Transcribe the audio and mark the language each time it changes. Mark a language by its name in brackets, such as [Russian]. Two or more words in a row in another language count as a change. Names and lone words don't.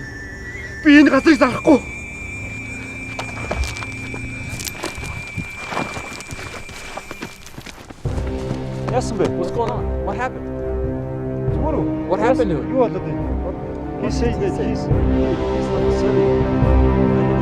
[Mongolian] Би энэ газрыг зарахгүй. Яасан бэ? [English] What's going on? What happened? [Mongolian] Зүмөрөө. [English] What happened to him? [Mongolian] Юу болоод байна? [English] He said that he's not sorry.